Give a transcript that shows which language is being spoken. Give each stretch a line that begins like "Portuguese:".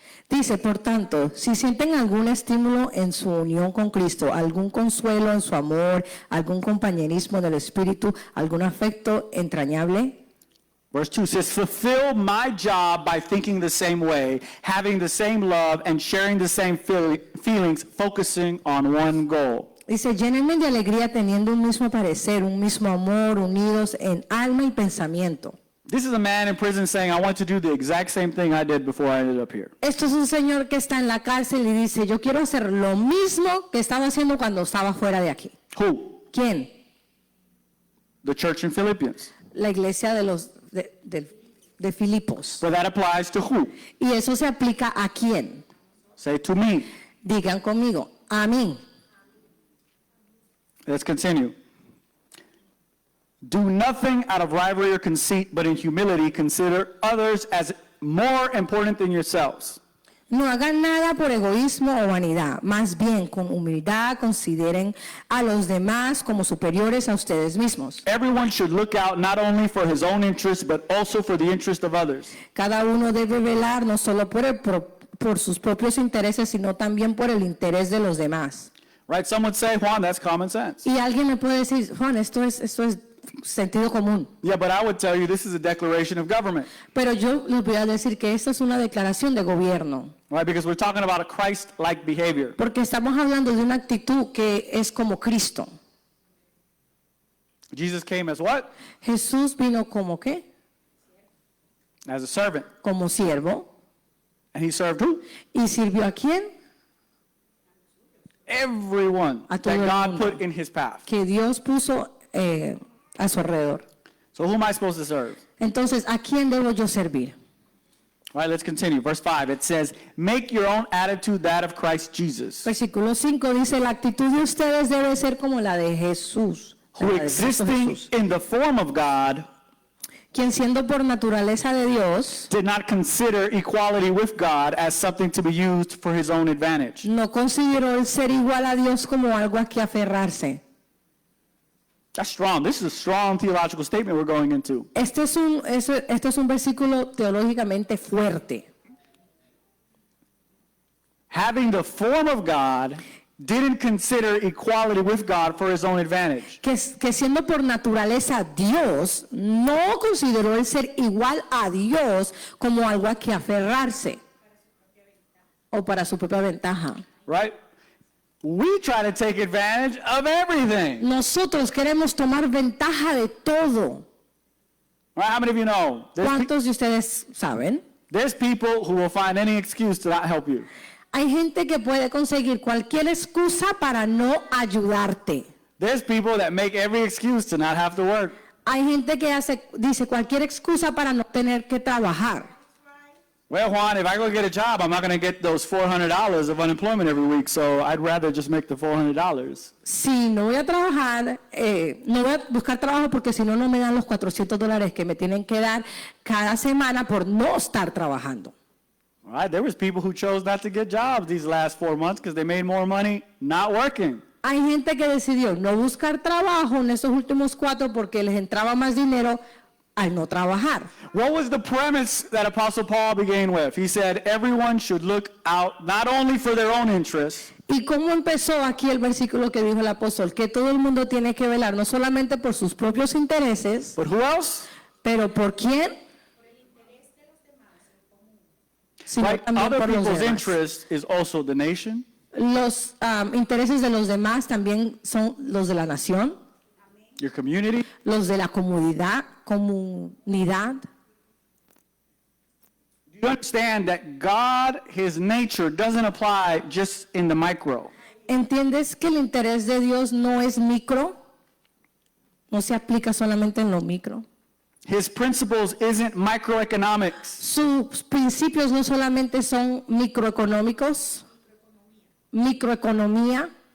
Spanish: Dice, por tanto, si sienten algún estímulo en su unión con Cristo, algún consuelo en su amor, algún compañerismo del Espíritu, algún afecto entrañable,
English: verse 2 says, fulfill my job by thinking the same way, having the same love, and sharing the same feelings, focusing on one goal.
Spanish: dice, llénenme de alegría teniendo un mismo parecer, un mismo amor, unidos en alma y pensamiento.
English: This is a man in prison saying, I want to do the exact same thing I did before I ended up here.
Spanish: Esto es un señor que está en la cárcel y dice, yo quiero hacer lo mismo que estaba haciendo cuando estaba fuera de aquí.
English: Who?
Spanish: ¿Quién?
English: The church in Philippians.
Spanish: La iglesia de Filipos.
English: But that applies to who?
Spanish: Y eso se aplica a quién.
English: Say to me.
Spanish: Digan conmigo, a mí.
English: Let's continue. Do nothing out of rivalry or conceit, but in humility consider others as more important than yourselves.
Spanish: No hagan nada por egoísmo o vanidad, más bien con humildad consideren a los demás como superiores a ustedes mismos.
English: Everyone should look out not only for his own interest, but also for the interest of others.
Spanish: Cada uno debe velar no solo por sus propios intereses, sino también por el interés de los demás.
English: Right? Some would say, Juan, that's common sense.
Spanish: Y alguien me puede decir, Juan, esto es sentido común.
English: Yeah, but I would tell you this is a declaration of government.
Spanish: Pero yo les voy a decir que esta es una declaración de gobierno.
English: Right? Because we're talking about a Christ-like behavior.
Spanish: Porque estamos hablando de una actitud que es como Cristo.
English: Jesus came as what?
Spanish: Jesús vino como ¿qué?
English: As a servant.
Spanish: Como siervo.
English: And he served who?
Spanish: ¿Y sirvió a quién?
English: Everyone
Spanish: A
English: that
Spanish: todo el
English: God
Spanish: mundo.
English: put in his path.
Spanish: Que Dios puso a su alrededor.
English: So who am I supposed to serve?
Spanish: Entonces, ¿a quién debo yo servir?
English: All right, let's continue. Verse 5, it says, make your own attitude that of Christ Jesus,
Spanish: Versículo 5 dice, la actitud de ustedes debe ser como la de Jesús.
English: who
Spanish: La de Cristo
English: existing
Spanish: Jesús,
English: in the form of God,
Spanish: quien siendo por naturaleza de Dios,
English: did not consider equality with God as something to be used for his own advantage.
Spanish: no consideró el ser igual a Dios como algo a que aferrarse.
English: That's strong. This is a strong theological statement we're going into.
Spanish: Este es un versículo teológicamente fuerte.
English: Having the form of God, didn't consider equality with God for his own advantage.
Spanish: Que siendo por naturaleza Dios, no consideró el ser igual a Dios como algo a que aferrarse o para su propia ventaja.
English: Right? We try to take advantage of everything.
Spanish: Nosotros queremos tomar ventaja de todo.
English: Right? How many of you know?
Spanish: ¿Cuántos de ustedes saben?
English: There's people who will find any excuse to not help you.
Spanish: Hay gente que puede conseguir cualquier excusa para no ayudarte.
English: There's people that make every excuse to not have to work.
Spanish: Hay gente que dice cualquier excusa para no tener que trabajar.
English: Well, Juan, if I go get a job, I'm not going to get those $400 of unemployment every week, so I'd rather just make the $400.
Spanish: Si no voy a trabajar, no voy a buscar trabajo porque si no, no me dan los $400 que me tienen que dar cada semana por no estar trabajando.
English: All right, there was people who chose not to get jobs these last 4 months because they made more money not working.
Spanish: Hay gente que decidió no buscar trabajo en estos últimos 4 porque les entraba más dinero al no trabajar.
English: What was the premise that Apostle Paul began with? He said everyone should look out not only for their own interests,
Spanish: ¿Y cómo empezó aquí el versículo que dijo el apóstol? Que todo el mundo tiene que velar no solamente por sus propios intereses,
English: but who else?
Spanish: pero ¿por quién? Sino
English: Right?
Spanish: también
English: Other
Spanish: por los
English: people's
Spanish: demás.
English: interest is also the nation,
Spanish: Los intereses de los demás también son los de la nación,
English: your community.
Spanish: los de la comunidad.
English: Do you understand that God, his nature, doesn't apply just in the micro?
Spanish: ¿Entiendes que el interés de Dios no es micro? No se aplica solamente en lo micro.
English: His principles isn't microeconomics.
Spanish: Sus principios no solamente son microeconómicos, microeconomía.